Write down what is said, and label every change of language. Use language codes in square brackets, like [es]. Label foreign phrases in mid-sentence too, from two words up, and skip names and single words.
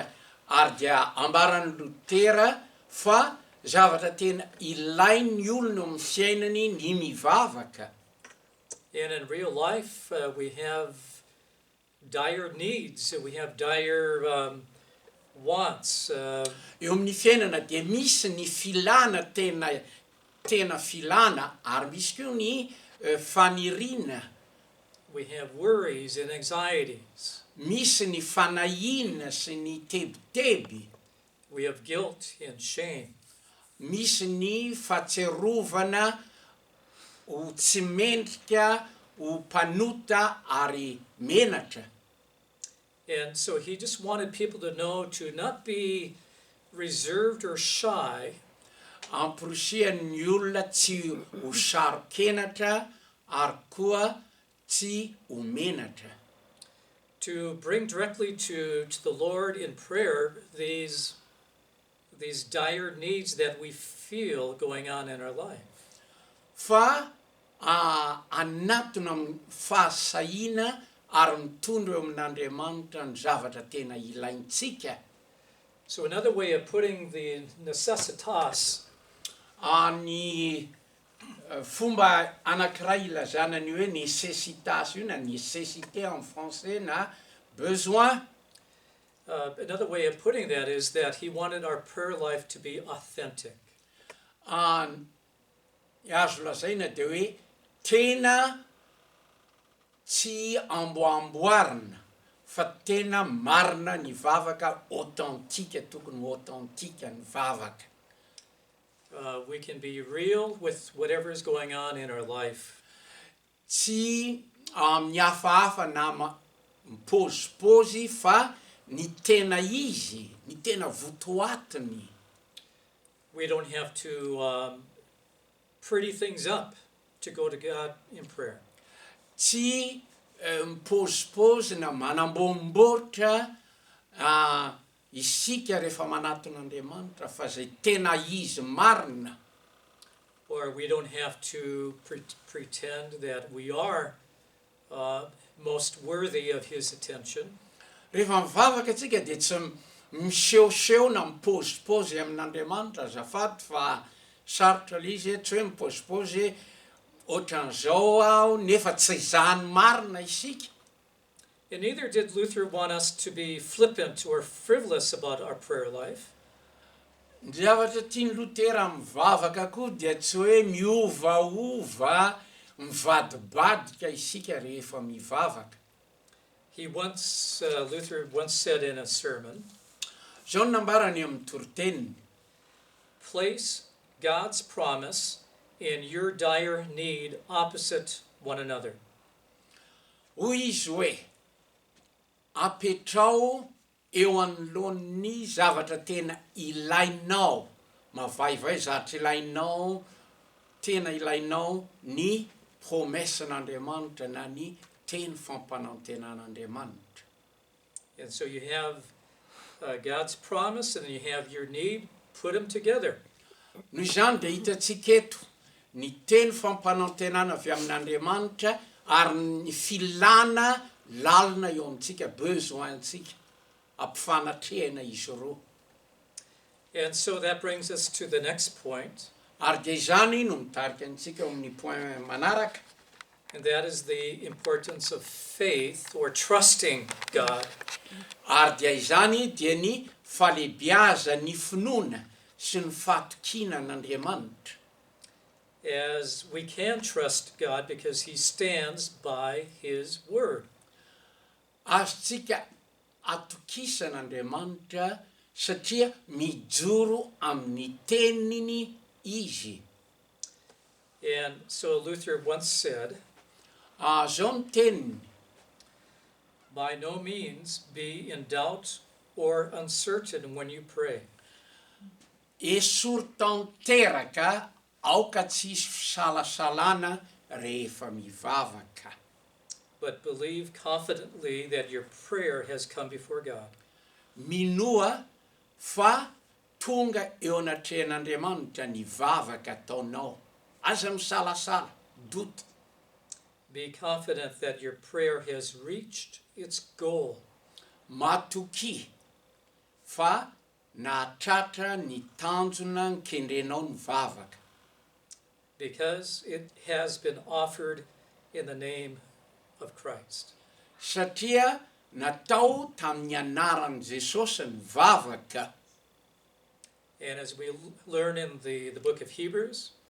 [mg] Ary dia ambaran'ny Lutera fa zavatra tena ilain'ny olona amin'ny fiainany ny mivavaka. [en] And in real life, we have dire needs, we have dire wants. [mg] Eo amin'ny fiainana dia misy ny filana tena filana ary misy koa ny faniriana. [en] We have worries and anxieties. [mg] Misy ny fanahiana sy ny tebiteby. [en] We have guilt and shame. [mg] Misy ny fahatserovana ho tsy mendrika, ho mpanota ary menatra. [en] And so he just wanted people to know to not be reserved or shy, [mg] Amporosihan'ny olona tsy ho saro-kenatra ary koa tsy ho menatra. [en] to bring directly to the Lord in prayer these dire needs that we feel going on in our life. [mg] Fa anatona amin'ny fahasahiana ary mitondra eo amin'Andriamanitra ny zavatra tena ilaintsika. [en] So another way of putting the necessitas [mg] Ny fomba anankiray ilazana ny hoe nécessitas io na [fr] nécessité en français [mg] na besoin. [en] Another way of putting that is that he wanted our prayer life to be authentic. [mg] Azo lazaina dia hoe tena tsy amboamboarina fa tena marina ny vavaka, authentique, tokony authentique ny vavaka. [en] We can be real with whatever is going on in our life. [mg] Tsy mihafahafa na mipôzipôzy fa ny tena izy, ny tena votoatiny. [en] We don't have to pretty things up to go to God in prayer. [mg] Tsy mipôzipôzy na manambomboatra isika rehefa manaton'Andriamanitra fa zay tena izy marina. [en] Or we don't have to pretend that we are most worthy of his attention. [mg] Rehefa mivavaka antsika dia tsy misehoseho na mipôzipôzy amin'Andriamanitra azafady fa sarotra le izy tsy hoe mipôzipôzy ohatran'izao aho nefa tsy izany marina isika. [en] And neither did Luther want us to be flippant or frivolous about our prayer life. [mg] Ny zavatra tiany Lotera mivavaka koa dia tsy hoe miovaova mivadibadika isika rehefa mivavaka. [en] Luther once said in a sermon, [mg] Zao ny nambarany amin'ny toriteniny. [en] place God's promise and your dire need opposite one another. [mg] Hoy izy hoe, apetrao eo anoloan'ny zavatra tena ilainao, mavaivay zavatra ilainao, tena ilainao ny promessan'Andriamanitra na ny teny fampanantenan'Andriamanitra. [en] And so you have God's promise and you have your need, put them together. [mg] Noho izany dia hitantsika eto ny teny fampanantenana avy amin'Andriamanitra ary ny filana lalina eo amintsika, besoin-tsika ampifanatrehana izy roa. [en] And so that brings us to the next point, [mg] Ary dia izany no mitarika antsika amin'ny point manaraka, [en] and that is the importance of faith or trusting God. [mg] ary dia izany dia ny falebiaza, ny finoana sy ny fatokinan'Andriamanitra. [en] As we can trust God because he stands by his word. [mg] Azontsika atokisan'Andriamanitra satria mijoro amin'ny teniny izy. [en] And so Luther once said, [mg] Zao ny teniny, [en] by no means be in doubt or uncertain when you pray. [mg] esory tanteraka aoka tsy hisy fisalasalana rehefa mivavaka. [en] But believe confidently that your prayer has come before God. [mg] Minoa fa tonga eo anatrehan'Andriamanitra ny vavaka ataonao. Aza misalasala, doute. [en] Be confident that your prayer has reached its goal. [mg] Matoki fa nahatratra ny tanjona ny kendrenao ny vavaka. [en] Because it has been offered in the name of Christ. [mg] Satria natao tamin'ny anaran'i Jesosy ny vavaka. [en] And as we learn in the book of Hebrews,